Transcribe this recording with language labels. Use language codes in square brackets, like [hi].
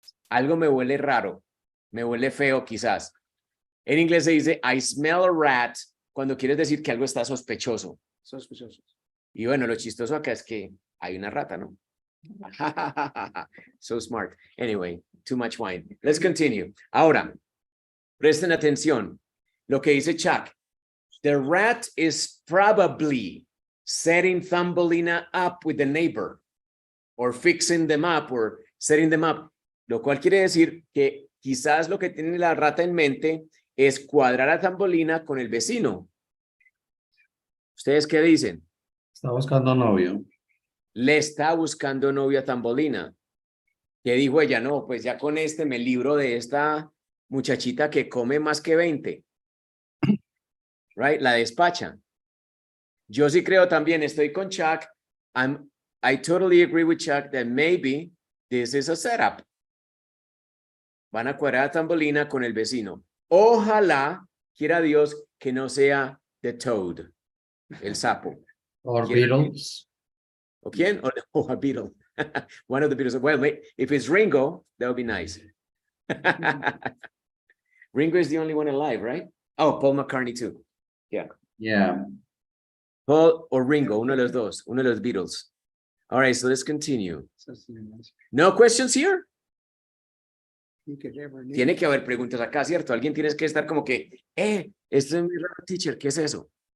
[es] Algo me huele raro, me huele feo quizás. En inglés se dice [en] I smell a rat [es] cuando quieres decir que algo está sospechoso. Sospechoso. Y bueno, lo chistoso acá es que hay una rata, ¿no? [en] So smart. Anyway, too much wine. Let's continue. [es] Ahora, presten atención. Lo que dice Chuck. [en] The rat is probably setting Thumbelina up with the neighbor or fixing them up or setting them up. [es] Lo cual quiere decir que quizás lo que tiene la rata en mente es cuadrar a Thumbelina con el vecino. ¿Ustedes qué dicen? Está buscando novio. Le está buscando novio a Thumbelina. ¿Qué dijo ella? No, pues ya con este me libro de esta muchachita que come más que 20. [en] Right? [es] La despacha. Yo sí creo también, estoy con Chuck. [en] I totally agree with Chuck that maybe this is a setup. [es] Van a cuadrar a Thumbelina con el vecino. Ojalá, quiera Dios, que no sea [en] the toad, [es] el sapo. [en] Or Beatles. [es] ¿O quién? O a Beatle. [en] One of the Beatles. Well, if it's Ringo, that would be nice. Ringo is the only one alive, right? Oh, Paul McCartney too. Yeah. Yeah. Paul or Ringo, [es] uno de los dos, uno de los Beatles. [en] All right, so let's continue. No questions here? [es] Tiene que haber preguntas acá, ¿cierto? Alguien tiene que estar como que, esto es muy raro, teacher, ¿qué es eso?